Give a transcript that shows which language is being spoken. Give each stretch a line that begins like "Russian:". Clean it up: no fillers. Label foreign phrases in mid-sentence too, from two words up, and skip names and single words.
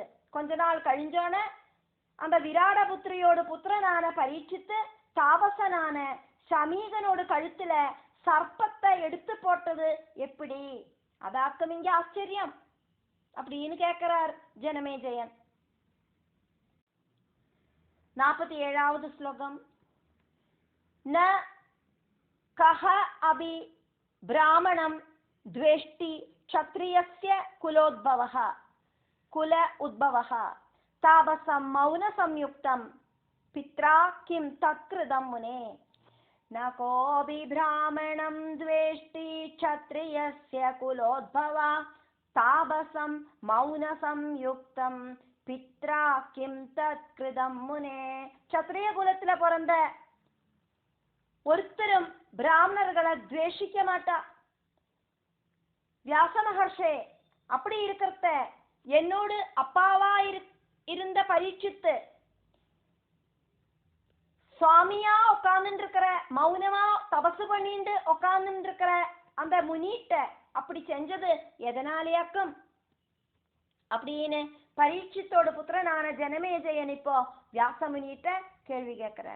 Tamil: கொஞ்ச நாள் கழிஞ்சோன அந்த விராடபுத்திரியோடு புத்திரனான பரீட்சித்து தாபசனான சமீகனோடு கழுத்துல சர்ப்பத்தை எடுத்து போட்டது எப்படி? அதாக்கும் இங்க ஆச்சரியம் அப்படின்னு கேட்கிறார் ஜனமேஜயன். 47வது ஸ்லோகம்.
Sanskrit: न कः अपि ब्राह्मणम् द्वेष्टि क्षत्रियस्य कुलोद्भवः कुल उद्भवः तापसं मौन संयुक्तं पित्रा किं तत्कृतं मुने. न कोऽपि ब्राह्मणं द्वेष्टि क्षत्रियस्य कुलोद्भवः तापसं मौन संयुक्तं पित्रा किं तत्कृतं मुने.
Tamil: क्षत्रिय குலத்துல பிறந்த ஒருத்தரும் பிராமணர்களை துவேஷிக்க மாட்டா. வியாச மகர்ஷே, அப்படி இருக்கிறத என்னோடு அப்பாவா இருந்த பரீட்சித்து சுவாமியா உட்கார்ந்து இருக்கிற, மௌனமா தபசு பண்ணிட்டு உட்கார்ந்து இருக்கிற அந்த முனிட்ட அப்படி செஞ்சது எதனாலேயாக்கும் அப்படின்னு பரீட்சித்தோட புத்திரனான ஜனமேஜயன் இப்போ வியாச முனிட்ட கேள்வி கேட்கிறார்.